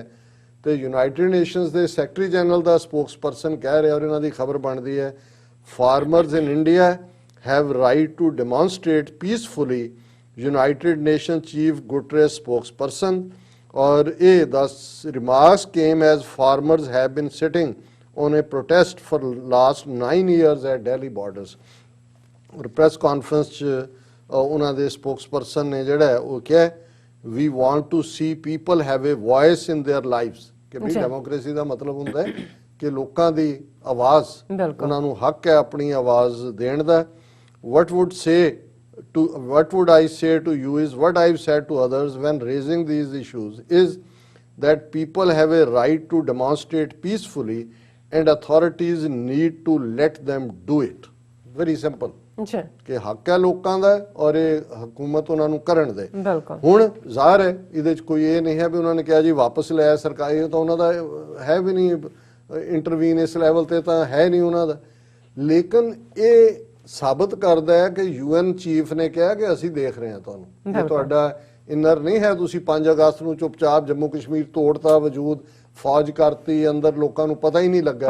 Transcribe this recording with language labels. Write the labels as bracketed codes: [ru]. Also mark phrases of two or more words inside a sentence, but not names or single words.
[pa] ਤੇ ਯੂਨਾਈਟਿਡ ਨੇਸ਼ਨਸ ਦੇ [en] secretary general [pa] ਦਾ ਸਪੋਕਸਪਰਸਨ ਕਹਿ ਰਿਹਾ, ਔਰ ਇਹਨਾਂ ਦੀ ਖਬਰ ਬਣਦੀ ਹੈ, [en] farmers in India have right to demonstrate peacefully, United Nation chief Guterres spokesperson. [pa] ਔਰ ਇਹ [en] remarks came as farmers have been sitting on a protest for last 9 years at Delhi borders। [pa] और [en] press conference [pa] ਉਹਨਾਂ ਦੇ spokesperson ਨੇ ਜਿਹੜਾ ਉਹ ਕਿਹਾ, [en] we want to see people have a voice in their lives, [pa] ਕਿ ਵੀ ਡੈਮੋਕ੍ਰੇਸੀ ਦਾ ਮਤਲਬ ਹੁੰਦਾ ਹੈ ਕਿ ਲੋਕਾਂ ਦੀ ਆਵਾਜ਼, ਉਹਨਾਂ ਨੂੰ ਹੱਕ ਹੈ ਆਪਣੀ ਆਵਾਜ਼ ਦੇਣ ਦਾ। [en] what would I say to you is what I've said to others when raising these issues is that people have a right to demonstrate peacefully and authorities need to let them do it। very simple, [pa] ਕਿ ਹੱਕ ਹੈ ਲੋਕਾਂ ਦਾ ਔਰ ਇਹ ਹਕੂਮਤ ਉਹਨਾਂ ਨੂੰ ਕਰਨ ਦੇ। ਹੁਣ ਜ਼ਾਹਰ ਹੈ ਇਹਦੇ 'ਚ ਕੋਈ ਇਹ ਨਹੀਂ ਹੈ ਵੀ ਉਹਨਾਂ ਨੇ ਕਿਹਾ ਜੀ ਵਾਪਸ ਲਿਆ ਸਰਕਾਰੀ, ਤਾਂ ਉਹਨਾਂ ਦਾ ਹੈ ਵੀ ਨਹੀਂ, ਇੰਟਰਵੀਨ ਇਸ ਲੈਵਲ ਤੇ ਤਾਂ ਹੈ ਨਹੀਂ ਉਹਨਾਂ ਦਾ। ਲੇਕਿਨ ਇਹ ਸਾਬਤ ਕਰਦਾ ਹੈ ਕਿ UN ਚੀਫ ਨੇ ਕਿਹਾ ਕਿ ਅਸੀਂ ਦੇਖ ਰਹੇ ਹਾਂ ਤੁਹਾਨੂੰ, ਜੇ ਤੁਹਾਡਾ ਇਨਰ ਨਹੀਂ ਹੈ, ਤੁਸੀਂ 5 ਅਗਸਤ ਨੂੰ ਚੁੱਪਚਾਪ ਜੰਮੂ ਕਸ਼ਮੀਰ ਤੋੜਤਾ, ਵਜੂਦ ਫੌਜ ਕਰਤੀ, ਅੰਦਰ ਲੋਕਾਂ ਨੂੰ ਪਤਾ ਹੀ ਨਹੀਂ ਲੱਗਾ।